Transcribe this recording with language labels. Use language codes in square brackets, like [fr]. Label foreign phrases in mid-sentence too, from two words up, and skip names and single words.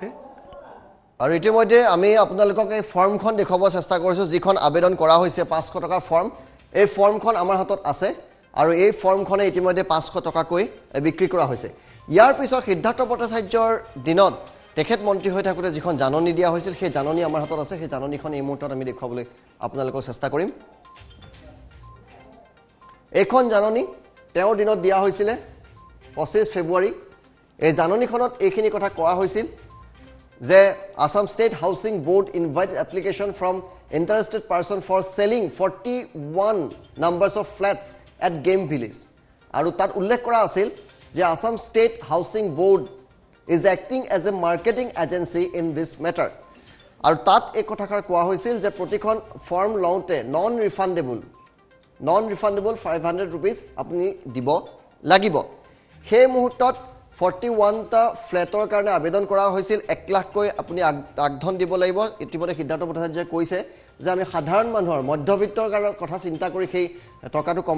[as] আৰু ইতিমধ্যে আমি আপোনালোকক এই ফৰ্মখন দেখুৱাব চেষ্টা কৰিছোঁ যিখন আবেদন কৰা হৈছে 500 টকাৰ ফৰ্ম এই ফৰ্মখন আমাৰ হাতত আছে আৰু এই ফৰ্মখনে ইতিমধ্যে 500 টকাকৈ বিক্ৰী কৰা হৈছে ইয়াৰ পিছত সিদ্ধাৰ্থ ভট্টাচাৰ্যৰ দিনত তেখেত মন্ত্ৰী হৈ থাকোঁতে যিখন জাননী দিয়া হৈছিল সেই জাননী আমাৰ হাতত আছে সেই জাননীখন এই মুহূৰ্তত আমি দেখুৱাবলৈ আপোনালোকক চেষ্টা কৰিম এইখন জাননী তেওঁৰ দিনত দিয়া হৈছিলে 25 ফেব্ৰুৱাৰী এই জাননীখনত এইখিনি কথা কোৱা হৈছিল যে [en] Assam State Housing Board invites application from interested person for selling 41 numbers of flats at Game Village [as] আৰু তাত উল্লেখ কৰা আছিল যে [en] Assam State Housing Board is acting as a marketing agency in this matter [as] আৰু তাত এই কথাষাৰ কোৱা হৈছিল যে প্ৰতিখন ফৰ্ম লওঁতে [en] non refundable [as] 500 rupees আপুনি দিব লাগিব সেই মুহূৰ্তত 41টা ফ্লেটৰ কাৰণে আবেদন কৰা হৈছিল 1 লাখকৈ আপুনি আগধন দিব লাগিব ইতিমধ্যে সিদ্ধাৰ্থ ভট্টাচাৰ্যই কৈছে যে আমি সাধাৰণ মানুহৰ মধ্যবিত্তৰ কথা চিন্তা কৰি সেই টকাটো কমাই